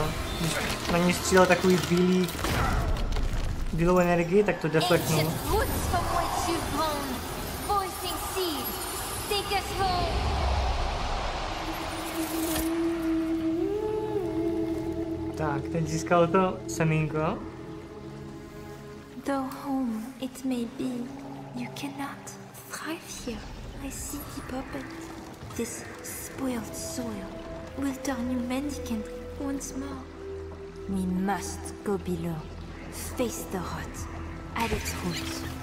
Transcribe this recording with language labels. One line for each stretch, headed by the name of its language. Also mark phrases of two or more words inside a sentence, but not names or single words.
Czech: Když na něj střílel takový bílou energii, tak to deflektnul. Tak, teď získal to semínko.
English: Though home it may be, you cannot thrive here. I see the puppet. This spoiled soil will turn you mendicant once more. We must go below, face the rot at its roots.